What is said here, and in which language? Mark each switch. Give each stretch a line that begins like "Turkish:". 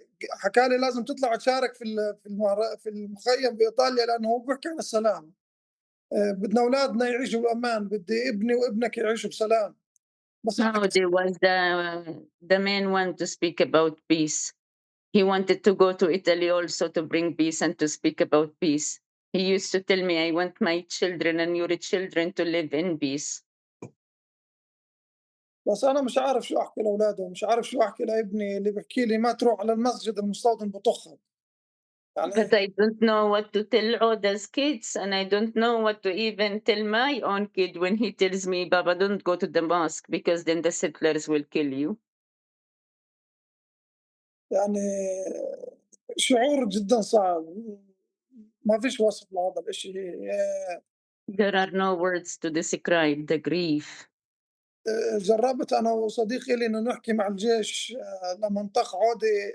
Arabic: حكى لي لازم تطلع تشارك في المخيم بايطاليا لانه هو بيحكي عن السلام. بدنا اولادنا يعيشوا بامان، بدي ابني وابنك يعيشوا بسلام. بس
English: No, there was the main one to speak about peace. He wanted to go to Italy also to bring peace and to speak about peace. He used to tell me, I want my children and your children to live in peace.
Arabic: بس انا مش عارف شو احكي لاولاده، مش عارف شو احكي لابني اللي بيحكي لي ما تروح على المسجد المستوطن بطخك. يعني
English: But I don't know what to tell Odeh's kids, and I don't know what to even tell my own kid when he tells me, Baba, don't go to the mosque because then the settlers will kill you.
Arabic: يعني شعور جدا صعب، ما فيش وصف لهذا الاشي.
English: There are no words to describe the grief.
Arabic: جربت انا وصديقي لي انه نحكي مع الجيش لما انطق عودة.